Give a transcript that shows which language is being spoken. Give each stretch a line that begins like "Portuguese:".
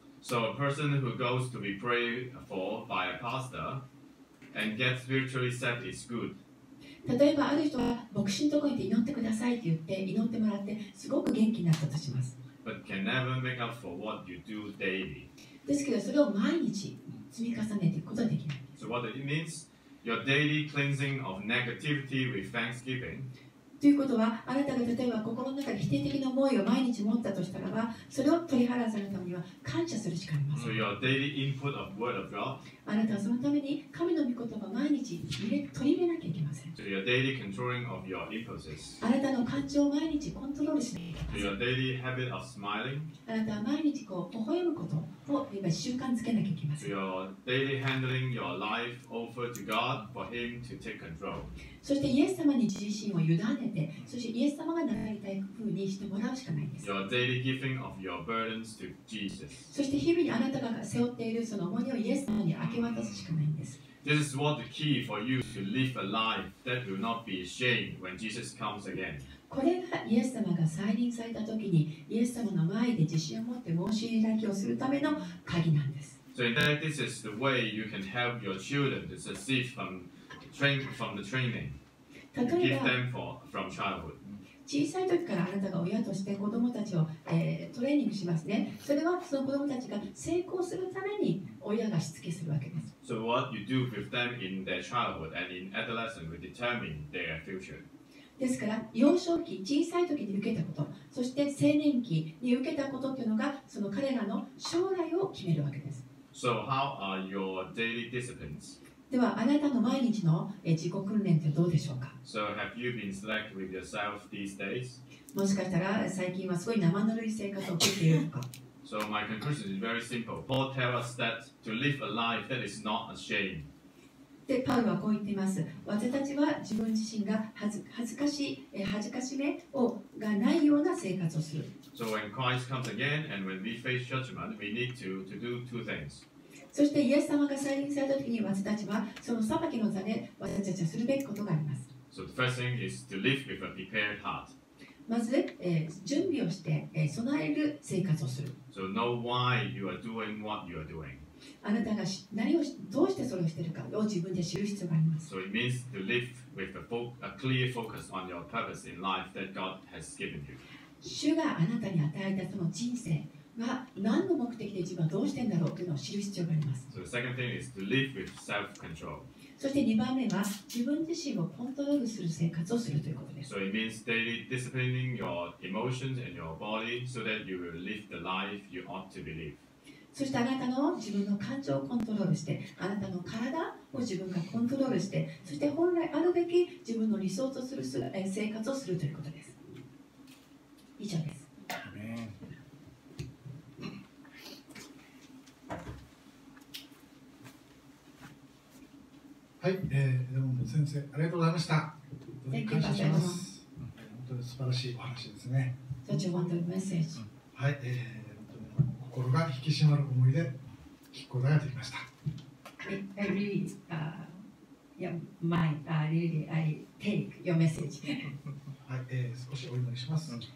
English: So a person who goes to be prayed for by a pastor and gets spiritually set is good.
Japanese: 例えばある人は牧師のところに行って祈ってくださいって言って祈ってもらってすごく元気になったとします。
English: But can never make up for what you do daily.
Japanese: ですけどそれを毎日積み重ねていくことはできないんです。
English: So what it means, your daily cleansing of negativity with thanksgiving.
Japanese: ということはあなたが例えば心の中で否定的な思いを毎日持ったとしたらばそれを取り払わせるためには感謝するしかありませ
English: So
Japanese: ん。
English: your daily input of word of God.
Japanese: あなたはそのために神の御言葉を毎日取り入れなきゃいけません。
English: To your daily controlling of your impulses.
Japanese: あなたの感情を毎日コントロールしなきゃいけま
English: To
Japanese: せん。
English: your daily habit of smiling.
Japanese: あなたは毎日微笑むことを今習慣づけなきゃいけま
English: To
Japanese: せん。
English: your daily handling your life over to God for Him to take control.
Japanese: そしてイエス様に自身を委ねて、そしてイエス様がなられたい風にしてもらうしかないんです。
English: Your daily giving of your burdens to Jesus.
Japanese: そして日々にあなたが背負っているその重荷をイエス様に明け渡すしかないんです。
English: This is what the key for you to live a life that will not be ashamed when Jesus comes again.
Japanese: これがイエス様が再臨された時にイエス様の前で自信を持って申し開きをするための鍵なんです。
English: So in that, this is the way you can help your children to succeed from the training.
Japanese: 例
English: You
Japanese: え
English: give
Japanese: ば
English: them from childhood.
Japanese: 小さい時からあなたが親として子供たちを、トレーニングしますね。それはその子供たちが成功するために親がしつけするわけです。
English: So what you do with them in their childhood and in adolescence will determine their future.
Japanese: ですから幼少期、小さい時に受けたこと、そして青年期に受けたことというのがその彼らの将来を決めるわけです。
English: So how are your daily disciplines?
Japanese: ではあなたの毎日の自己訓練ってどうでしょうか。
English: So have you been select with yourself these days?
Japanese: もしかしたら最近はすごい生ぬるい生活を送っているとか。
English: So my conclusion is very simple. Paul tells us that to live a life that is not ashamed.
Japanese: で、パウロはこう言っています。私たちは自分自身が恥ずかしめがないような生活をする。
English: So when Christ comes again and when we face judgment, we need to do two things.
Japanese: そしてイエス様が再臨された時に私たちはその裁きの座で私たちはするべきことがあります。
English: So the first thing is to live with a prepared heart.
Japanese: まず、準備をして、備える生活をする。
English: So know why you are doing what you are doing.
Japanese: あなたがどうしてそれをしているかを自分で知る必要があります。
English: So it means to live with a clear focus on your purpose in life that God has given you.
Japanese: 主があなたに与えたその人生が何の目的で自分はどうしてんだろうというのを知る必要があります。
English: So the second thing is to live with self-control.
Japanese: そして2番目は自分自身をコントロールする生活をするということです。
English: So it means daily disciplining your emotions and your body so that you will live the life you ought to live.
Japanese: そしてあなたの自分の感情をコントロールして、あなたの体を自分がコントロールして、そして本来あるべき自分の理想とする生活をするということです。以上です。はい、レモンド先生、ありがとうございました。本当に感謝します。本当に素晴らしいお話ですね。
English: Such a wonderful message.
Japanese: はい、本当に心が引き締まる思いで聞くことができました。
English: I really, really, I take your message.
Japanese: はい、少しお祈りします。